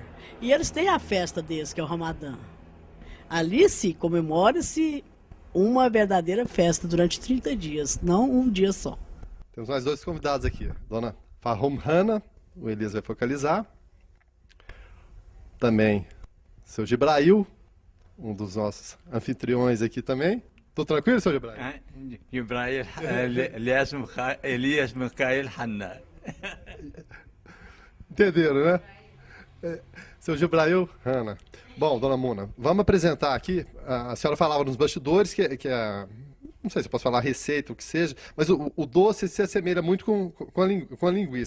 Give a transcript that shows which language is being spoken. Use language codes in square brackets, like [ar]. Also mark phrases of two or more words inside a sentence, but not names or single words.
[pt] E eles têm a festa deles, que é o Ramadã. Ali se comemora-se uma verdadeira festa durante 30 dias, não um dia só. Temos mais dois convidados aqui. Dona Farhom Hanna o Elias vai focalizar. Também seu Gibrail, um dos nossos anfitriões aqui também. Tô tranquilo, seu Gibrail? جبرائيل إلياس ميخائيل حنا. Entenderam, né? Seu Gibrail, Hanna. Bom, dona Muna, vamos apresentar aqui. A senhora falava nos bastidores que não sei se eu posso falar receita, o que seja, mas o doce se assemelha muito com a linguiça.